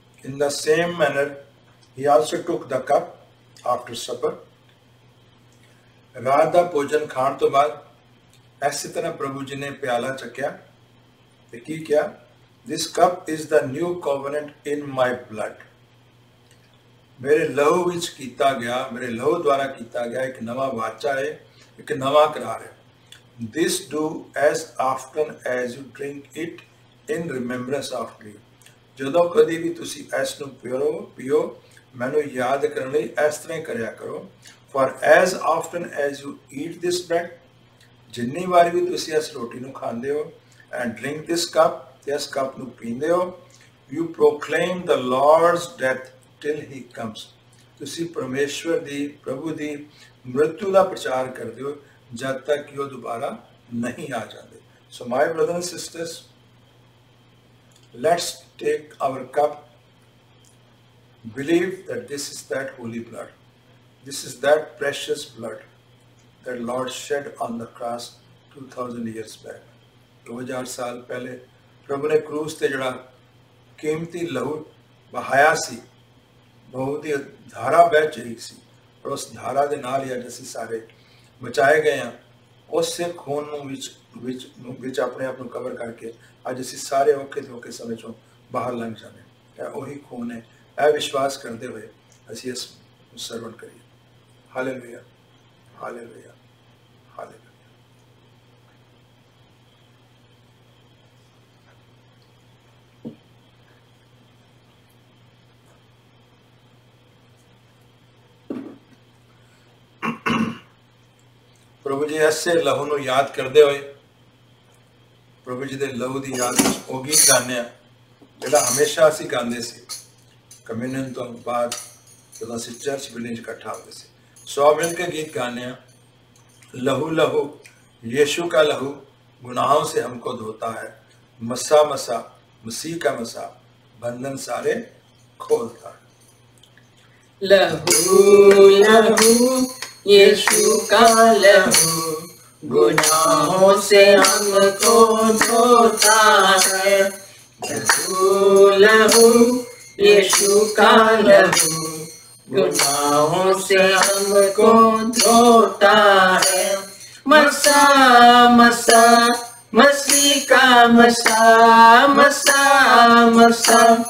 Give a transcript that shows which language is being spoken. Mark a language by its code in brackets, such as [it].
[en] In the same manner, he also took the cup after supper. [pa] ਰਾਤ ਦਾ ਭੋਜਨ ਖਾਣ ਤੋਂ ਬਾਅਦ ਇਸੇ ਤਰ੍ਹਾਂ ਪ੍ਰਭੂ ਜੀ ਨੇ ਪਿਆਲਾ ਚੱਕਿਆ ਤੇ ਕੀ ਕਿਹਾ, [en] This cup is the new covenant in my blood. [pa] ਮੇਰੇ ਲਹੂ ਵਿੱਚ ਕੀਤਾ ਗਿਆ, ਮੇਰੇ ਲਹੂ ਦੁਆਰਾ ਕੀਤਾ ਗਿਆ ਇੱਕ ਨਵਾਂ ਵਾਚਾ ਹੈ, ਇੱਕ ਨਵਾਂ ਕਰਾਰ ਹੈ। [en] This do as often as you drink it in remembrance of me. [pa] ਜਦੋਂ ਕਦੀ ਵੀ ਤੁਸੀਂ ਇਸ ਨੂੰ ਪੀਓ ਮੈਨੂੰ ਯਾਦ ਕਰਨ ਲਈ ਇਸ ਤਰ੍ਹਾਂ ਕਰਿਆ ਕਰੋ। [en] For as often as you eat this bread, [pa] ਜਿੰਨੀ ਵਾਰੀ ਵੀ ਤੁਸੀਂ ਇਸ ਰੋਟੀ ਨੂੰ ਖਾਂਦੇ ਹੋ [en] and drink this cup, [pa] ਤੇ ਇਸ ਕੱਪ ਨੂੰ ਪੀਂਦੇ ਹੋ, [en] you proclaim the Lord's death till he comes. [pa] ਤੁਸੀਂ ਪਰਮੇਸ਼ਵਰ ਦੀ, ਪ੍ਰਭੂ ਦੀ ਮ੍ਰਿਤੂ ਦਾ ਪ੍ਰਚਾਰ ਕਰਦੇ ਹੋ ਜਦ ਤੱਕ ਕਿ ਉਹ ਦੁਬਾਰਾ ਨਹੀਂ ਆ ਜਾਂਦੇ। [en] So my brothers and sisters, let's take our cup, believe that this is that holy blood. This is that precious blood that Lord shed on the cross 2000 years back. [pa] 2000 ਸਾਲ ਪਹਿਲੇ ਪ੍ਰਭੂ ਨੇ ਕਰੂਸ ਤੇ ਜਿਹੜਾ ਕੀਮਤੀ ਲਹੂ ਬਹਾਇਆ ਸੀ, ਬਹੁਤ ਦੀ ਧਾਰਾ ਬਹਿ ਰਹੀ ਸੀ, ਪਰ ਉਸ ਧਾਰਾ ਦੇ ਨਾਲ ਹੀ ਅੱਜ ਅਸੀਂ ਸਾਰੇ ਬਚਾਏ ਗਏ ਹਾਂ। ਉਸੇ ਖੂਨ ਨੂੰ ਵਿੱਚ ਆਪਣੇ ਆਪ ਨੂੰ ਕਵਰ ਕਰਕੇ ਅੱਜ ਅਸੀਂ ਸਾਰੇ ਔਖੇ ਤੋਂ ਔਖੇ ਸਮੇਂ ਚੋਂ ਬਾਹਰ ਲੰਘ ਜਾਂਦੇ ਹਾਂ। ਇਹ ਉਹੀ ਖੂਨ ਹੈ। ਇਹ ਵਿਸ਼ਵਾਸ ਕਰਦੇ ਹੋਏ ਅਸੀਂ ਇਸ ਨੂੰ ਸਰਵਣ ਕਰੀਏ। Hallelujah, hallelujah, hallelujah. प्रभु जी ऐसे लहू ਨੂੰ याद करते हुए प्रभु जी ਦੇ ਲਹੂ ਦੀ ਯਾਦ ਵਿੱਚ ਉਹ ਗੀਤ ਗਾਉਂਦੇ ਆ ਜਿਹੜਾ ਹਮੇਸ਼ਾ ਅਸੀਂ ਗਾਉਂਦੇ ਸੀ ਕਮਿਊਨੀਅਨ ਤੋਂ ਬਾਅਦ ਜਦੋਂ ਅਸੀਂ ਚਰਚ ਬਿਲਡਿੰਗ 'ਚ ਇਕੱਠਾ ਹੁੰਦੇ ਸੀ। [hi] सौ मिल के गीत गाने, लहू लहू यीशु का लहू गुनाहों से हमको धोता है, मसा मसा मसीह का मसा बंधन सारे खोलता है। लहू लहू यीशु का लहू गुनाहों से हमको धोता है, लहू लहू यीशु का लहू गुनाहों से हमको धोता है, मसा मसा मसीह का मसा, मसा मसा